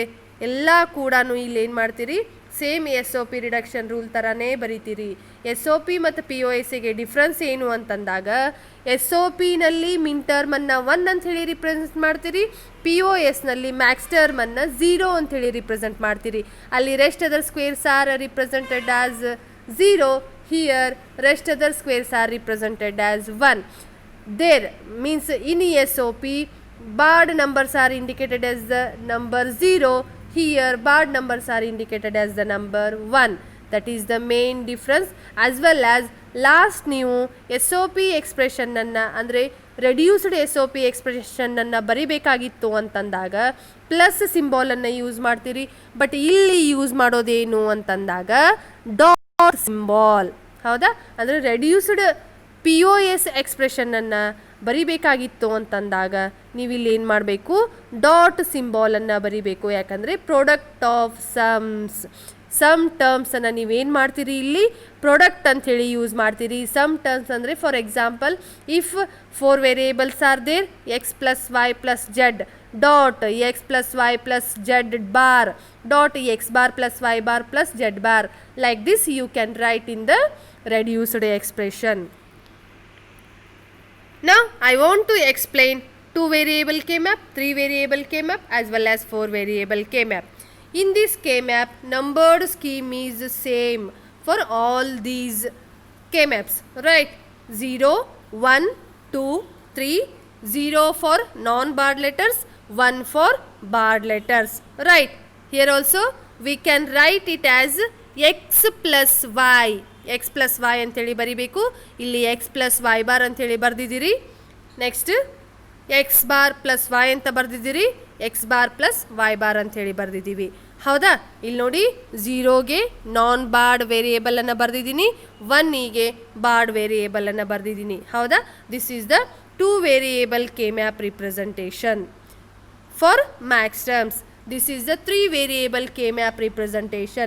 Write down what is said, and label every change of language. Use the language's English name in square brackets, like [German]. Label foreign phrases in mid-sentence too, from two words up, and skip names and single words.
[Kannada] ಎಲ್ಲ ಕೂಡ ಇಲ್ಲಿ ಏನು ಮಾಡ್ತೀರಿ, [English] same SOP reduction rule [Kannada] ಥರನೇ ಬರಿತೀರಿ. SOP ಮತ್ತು POSಗೆ ಡಿಫ್ರೆನ್ಸ್ ಏನು ಅಂತಂದಾಗ SOPನಲ್ಲಿ ಮಿನ್ ಟರ್ಮನ್ನು 1 ಅಂಥೇಳಿ ರಿಪ್ರೆಸೆಂಟ್ ಮಾಡ್ತೀರಿ, POSನಲ್ಲಿ ಮ್ಯಾಕ್ಸ್ ಟರ್ಮನ್ನು 0 ಅಂಥೇಳಿ ರಿಪ್ರೆಸೆಂಟ್ ಮಾಡ್ತೀರಿ. [English] ಅಲ್ಲಿ rest other squares are represented as 0. here rest other squares are represented as 1. There means in SOP barred numbers are indicated as the number 0. Here barred numbers are indicated as the number 1. That is the main difference. As well as last [Kannada] ನೀವು SOP ಎಕ್ಸ್ಪ್ರೆಷನನ್ನು ಅಂದರೆ ರೆಡ್ಯೂಸ್ಡ್ SOP ಎಕ್ಸ್ಪ್ರೆಷನನ್ನು ಬರಿಬೇಕಾಗಿತ್ತು ಅಂತಂದಾಗ ಪ್ಲಸ್ ಸಿಂಬಾಲನ್ನು ಯೂಸ್ ಮಾಡ್ತೀರಿ. ಬಟ್ ಇಲ್ಲಿ ಯೂಸ್ ಮಾಡೋದೇನು ಅಂತಂದಾಗ [English] dot symbol. [Kannada] ಹೌದಾ? ಅಂದರೆ ರೆಡ್ಯೂಸ್ಡ್ POS ಎಕ್ಸ್ಪ್ರೆಷನನ್ನು ಬರಿಬೇಕಾಗಿತ್ತು ಅಂತಂದಾಗ ನೀವು ಇಲ್ಲಿ ಏನು ಮಾಡಬೇಕು, ಡಾಟ್ ಸಿಂಬಾಲನ್ನು ಬರಿಬೇಕು. ಯಾಕಂದರೆ [English] product of sum [Kannada] ಟರ್ಮ್ಸನ್ನು ನೀವೇನು ಮಾಡ್ತೀರಿ, ಇಲ್ಲಿ ಪ್ರಾಡಕ್ಟ್ ಅಂಥೇಳಿ ಯೂಸ್ ಮಾಡ್ತೀರಿ. [English] sum terms ಅಂದರೆ for example if 4 variables are there x + y + z dot x + y + z bar dot x bar + y bar + z bar. Like this you can write in the reduced expression. Now I want to explain 2 variable K-map, 3 variable K-map as well as 4 variable K-map. In this K-map, numbered scheme is same for all these K-maps, right? 0, 1, 2, 3, 0 for non-barred letters, 1 for barred letters, right? Here also we can write it as x plus y. x plus y [Kannada] ಅಂಥೇಳಿ ಬರಿಬೇಕು. ಇಲ್ಲಿ [English] x plus y bar [Kannada] ಅಂಥೇಳಿ ಬರೆದಿದ್ದೀರಿ. ನೆಕ್ಸ್ಟ್ [English] x bar plus y [Kannada] ಅಂತ ಬರೆದಿದ್ದೀರಿ, [English] x bar plus y bar [Kannada] ಅಂಥೇಳಿ ಬರೆದಿದ್ದೀವಿ. ಹೌದಾ? ಇಲ್ಲಿ ನೋಡಿ 0ಗೆ ನಾನ್ ಬಾರ್ಡ್ ವೇರಿಯೇಬಲನ್ನು ಬರೆದಿದ್ದೀನಿ, 1ಗೆ ಬಾರ್ಡ್ ವೇರಿಯೇಬಲನ್ನು ಬರೆದಿದ್ದೀನಿ. ಹೌದಾ? [English] this is the 2 variable K-map representation. for max terms this is the 3 variable K-map representation.